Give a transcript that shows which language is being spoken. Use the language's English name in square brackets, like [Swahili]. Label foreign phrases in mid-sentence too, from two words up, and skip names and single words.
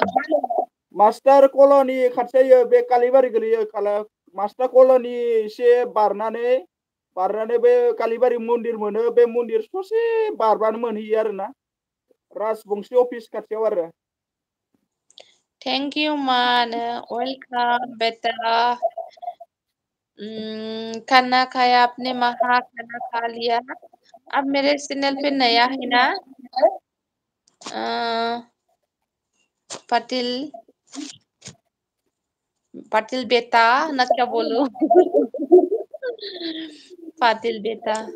[Bodo] मास्टार कल'नि खाथियाव बे कालिबारि गोलैयो मास्टार कल'नि एसे बारनानै बे कालिबारि मन्दिर मोनो बे मन्दिर ससे बारबानो मोनहैयो आरोना राजबंशी अफिस खाथियाव आरो [English] thank you [Hindi] मान वेलकम बेटा खाना खाया आपने खाना खा लिया आप मेरे चैनल पे नया है ना पाटिल बेटा ना क्या बोलूं पाटिल बेटा